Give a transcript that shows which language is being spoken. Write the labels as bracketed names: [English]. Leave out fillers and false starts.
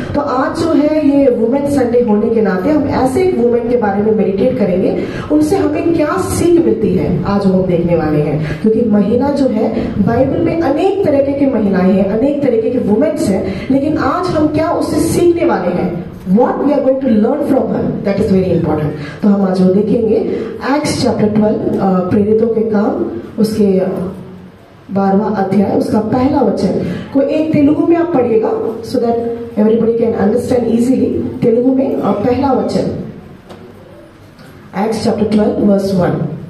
[Hindi] तो आज जो है ये वुमेन संडे होने के नाते हम ऐसे एक वुमेन के बारे में मेडिटेट करेंगे, उनसे हमें क्या सीख मिलती है आज हम देखने वाले हैं। क्योंकि महिला जो है, बाइबल में अनेक तरीके की महिलाएं हैं, अनेक तरीके की वुमेन्स हैं, लेकिन आज हम क्या उससे सीखने वाले हैं। [English] What we are going to learn from her, that is very important. [Hindi] तो हम आज वो देखेंगे एक्ट्स चैप्टर 12, प्रेरितों के काम, उसके 12वां अध्याय, उसका पहला वचन। कोई एक तेलुगु में आप पढ़िएगा [English] So that everybody can understand easily. [Hindi] Telugu में पहला वचन, एक्ट्स चैप्टर 12 वर्स 1।